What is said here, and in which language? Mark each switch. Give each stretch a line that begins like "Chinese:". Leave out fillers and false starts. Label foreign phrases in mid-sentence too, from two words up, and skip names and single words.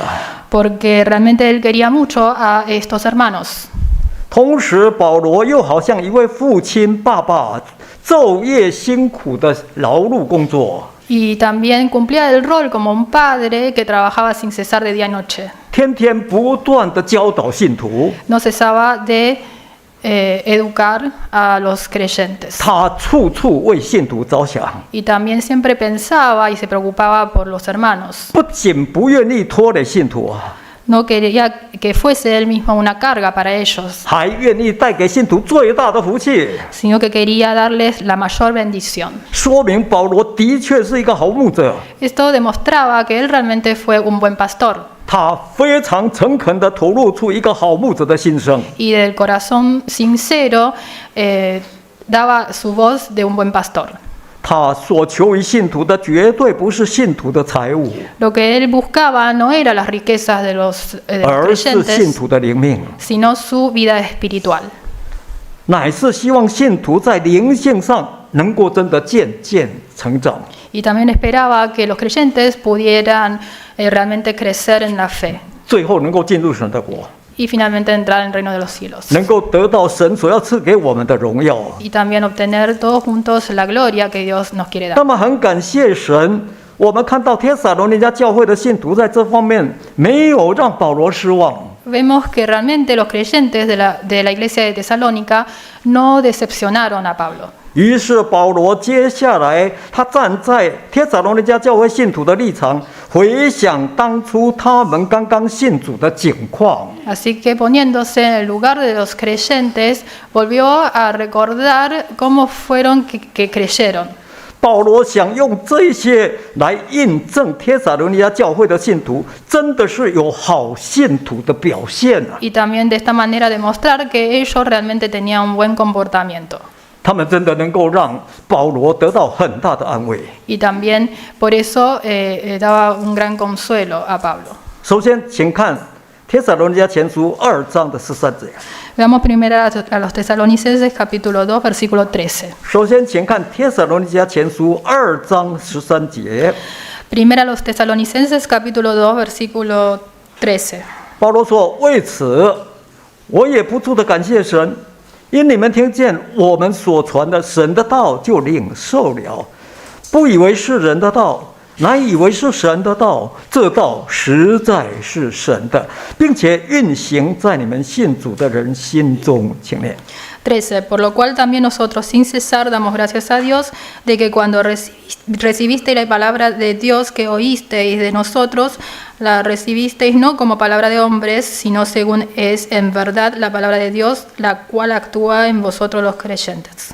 Spanish: porque realmente él quería mucho a estos hermanos.
Chinese: 同时保罗又好像一位父亲、爸爸，昼夜辛苦的劳碌工作，
Spanish: Y también cumplía el rol como un padre que trabajaba sin cesar de día y noche.
Chinese: 天天不断的教导信徒。
Spanish: No cesaba de educar a los creyentes.
Chinese: 他处处为信徒着想，
Spanish: Y también siempre pensaba y se preocupaba por los hermanos.
Chinese: 不仅不愿意拖累信徒啊，
Spanish: No quería que fuese él mismo una carga para ellos,
Chinese: 还愿意带给信徒最大的福气，
Spanish: sino que quería darles la mayor bendición.
Chinese: 说明保罗的确是一个好牧者。
Spanish: Esto demostraba que él realmente fue un buen pastor
Chinese: 他非常诚恳地吐露出一个好牧者的心声。
Spanish: y del corazón sincero daba su voz de un buen pastor.
Chinese: 他所求于信徒的绝对不是信徒的财物，
Spanish: Lo que él buscaba no era las riquezas de los
Chinese: 而是信
Spanish: creyentes,
Chinese: 徒的灵命，
Spanish: sino su vida espiritual.
Chinese: 乃是希望信徒在灵性上能够真的渐渐成长，
Spanish: Y también esperaba que los creyentes pudieran realmente crecer en la fe
Chinese: 最后能够进入神的国，
Spanish: y finalmente entrar en el reino de los cielos.
Chinese: 能够得到神所要赐给我们的荣耀。
Spanish: Y también obtener todos juntos la gloria que Dios nos quiere dar.
Chinese: 那么很感谢神，我们看到帖撒罗尼迦教会的信徒在这方面没有让保罗失望。
Spanish: Vemos que realmente los creyentes de la iglesia de Tesalónica no decepcionaron a Pablo.
Chinese: 于是保罗接下来，他站在帖撒罗尼迦教会信徒的立场，回想当初他们刚刚信主的景况。
Spanish: Así que poniéndose en el lugar de los creyentes, volvió a recordar cómo fueron que creyeron.
Chinese: 保罗想用这些来印证帖撒罗尼迦教会的信徒真的是有好信徒的表现啊！
Spanish: Y también de esta manera demostrar que ellos realmente tenían un buen comportamiento.
Chinese: 他们真的能够让保罗得到很大的安慰。
Spanish: Y también por eso daba un gran consuelo a Pablo.
Chinese: 首先，请看帖撒罗尼迦前书2章的13节。
Spanish: Veamos primero a los Tesalonicenses capítulo 2 versículo 13.
Chinese: 首先，请看帖撒罗尼迦前书2章13节。
Spanish: Primero a los Tesalonicenses capítulo 2 versículo 13.
Chinese: 保罗说：“为此，我也不住的感谢神，因你们听见我们所传的神的道，就领受了，不以为是人的道，乃以为是神的道。这道实在是神的，并且运行在你们信主的人心中。” 请念。 13.
Spanish: Por lo cual también nosotros sin cesar damos gracias a Dios de que cuando recibisteis la palabra de Dios que oísteis de nosotros, la recibisteis no como palabra de hombres, sino según es en verdad la palabra de Dios, la cual actúa en vosotros los creyentes.